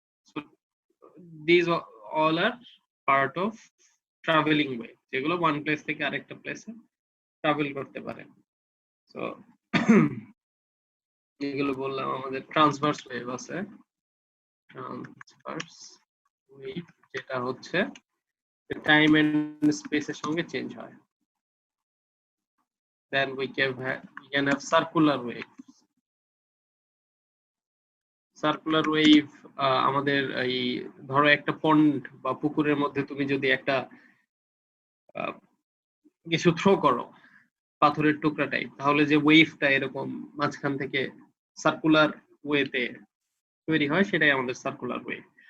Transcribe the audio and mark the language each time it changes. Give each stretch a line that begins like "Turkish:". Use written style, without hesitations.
English: so this all are part of travelling wave,
Bangla: যেগুলো one place থেকে আরেকটা প্লেসে ট্রাভেল করতে পারে। সো এগুলো বললাম। আমাদের ট্রান্সভার্স ওয়েভ আছে, ট্রান্সভার্স ওয়েভ যেটা হচ্ছে টাইম এন্ড স্পেসের সঙ্গে চেঞ্জ হয়।
English: Then we can have circular wave.
Bangla: Circular wave আমাদের এই ধরো একটা পন্ড বা পুকুরের মধ্যে তুমি যদি একটা কিছু থ্রো করো, পাথরের টুকরা টাইপ, তাহলে যে ওয়েভটা এরকম মাঝখান থেকে সার্কুলার ওয়েতে তৈরি হয় সেটাই আমাদের সার্কুলার ওয়েভ।